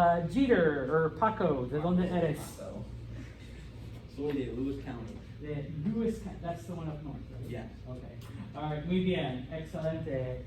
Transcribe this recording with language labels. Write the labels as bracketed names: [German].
[Spanish] Jeter, or Paco, ¿de dónde eres? [English] So, [Spanish] Soy de Lewis County. [English] De Lewis, that's the one up north, right? Yes. Okay. All right, [Spanish] muy bien, excelente.